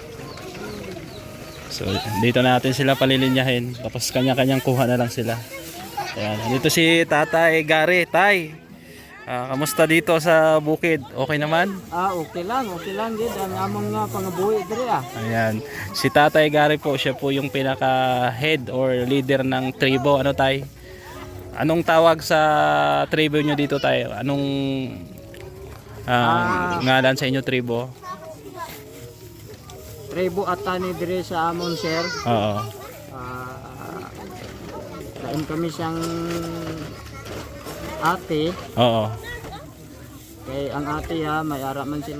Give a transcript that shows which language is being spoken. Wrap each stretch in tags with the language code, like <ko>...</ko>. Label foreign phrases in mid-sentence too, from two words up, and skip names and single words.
<tl>So dito natin sila palilinyahin, tapos kanya-kanyang kuha na lang sila. Ayan, dito si Tatay Gary. Tay, kamusta dito sa bukid? Okay naman?</tl> <hil>Okay lang gid ang among nga pangabuhi diri</hil> <tl>Ayan, si Tatay Gary po, siya po yung pinaka</tl> <en>head or leader</en> <tl>ng tribo. Ano tay? Anong tawag sa tribo nyo dito tay?</tl> <hil>Anong ngalan sa inyo tribo? Tribo atani diri sa amon sir. Oo. Lain kami siyang ate. Oo. Kay ang ate may ara man sila.</hil>